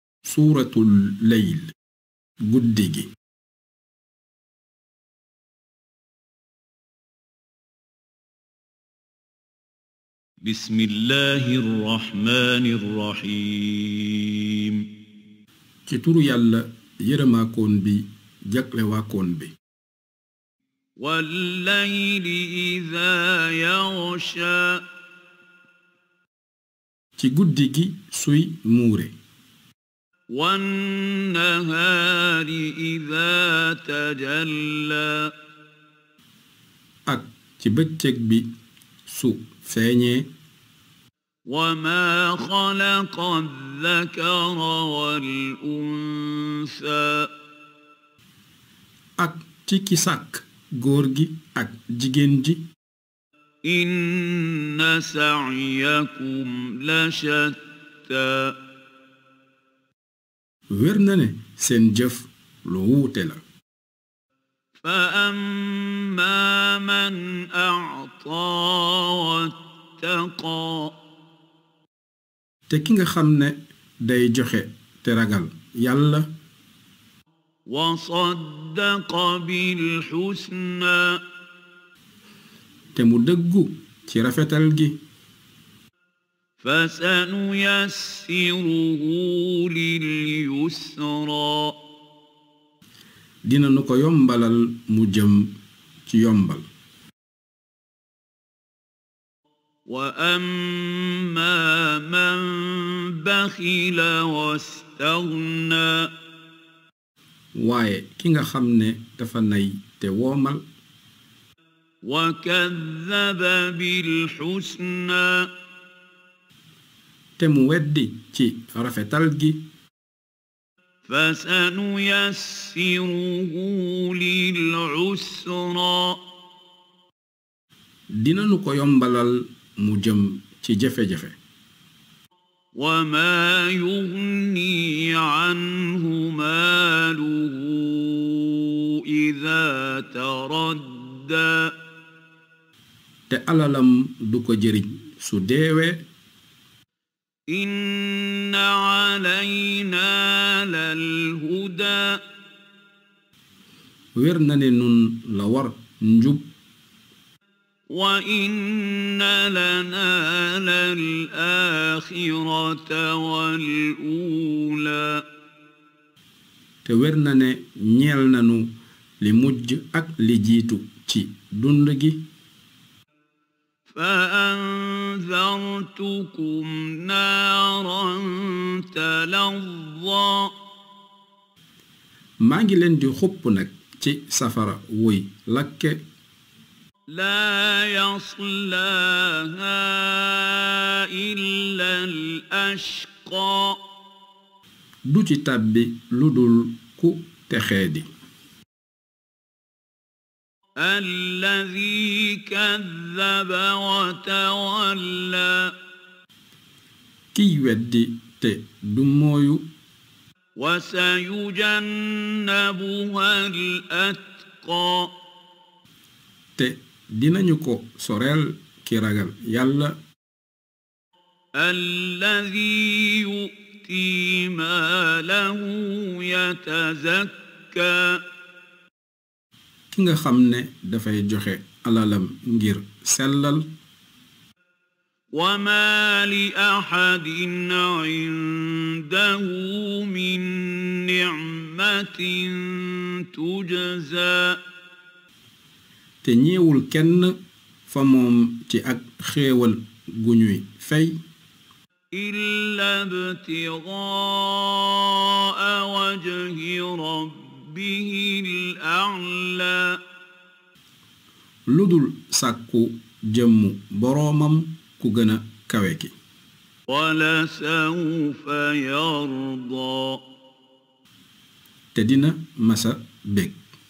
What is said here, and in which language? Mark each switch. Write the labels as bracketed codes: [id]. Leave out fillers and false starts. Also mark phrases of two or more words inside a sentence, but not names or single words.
[ar] سورة الليل [wo] guddi gi. [ar] بسم الله الرحمن الرحيم [wo] ci turu yàlla yërëmaakoon bi jaglewaakoon bi. [ar] والليل إذا يغشى [wo] ci guddi gi suy muure. [ar] والنهار إذا تجلى [wo] ak ci bëccëg bi su feeñee. [ar] وما خلق الذكر والأنثى [wo] ak ci ki sàkk góor gi ak jigéen ji. [ar] إن سعيكم لشتى [wo] wér na ne seen jëf lu wuute la. [ar] فأما من أعطى واتقى [wo] te ki nga xam ne day joxe te ragal yàlla. [ar] وصدق بالحسنى [wo] te mu dëggu ci rafetal gi. [ar] فسنيسره لليسرى [wo] dina nu ko yombalal mu jëm ci yombal. [ar] وأما من بخل واستغنى [wo] waaye ki nga xam ne dafa nay te woomal. [ar] وكذب بالحسنى [wo] te mu weddi ci rafetal gi. [ar] فسنيسره للعسرى [wo] dina nu ko yombalal mu jëm ci jafe-jafe. [ar] وما يغني عنه ماله إذا تردى [wo] te alalam du ko jëriñ su deewee. [ar] إن علينا للهدى [wo] wér na ne nun la war njub. [ar] وإن لنا للآخرة والأولى [wo] te wér na ne ñeel nanu li mujj ak li jiitu ci dund gi. [ar] فأنذرتكم نارا تلظى [wo] maa ngi leen di xupp nag ci safara wuy lakke. [ar] لا يصلاها إلا الأشقى [wo] du ci tàbbi lu dul ku texeedi. [ar] الذي كذب وتولى [wo] kiy weddi te du mooyu. [ar] وسيجنبها الأتقى [wo] te dinañu ko soreel ki ragal yàlla. [ar] الذي يؤتي ماله يتزكى [wo] ki nga xam ne dafay joxe alalam ngir sellal. [ar] وما لأحد عنده من نعمة تجزى [wo] te ñeewul kenn fa moom ci ak xéewal gu ñuy fay. [ar] إلا ابتغاء وجه ربه الأعلى [wo] ludul sàkku jëmmu boroomam ku gën a kawe ki. [ar] ولسوف يرضى [wo] te dina masa bég.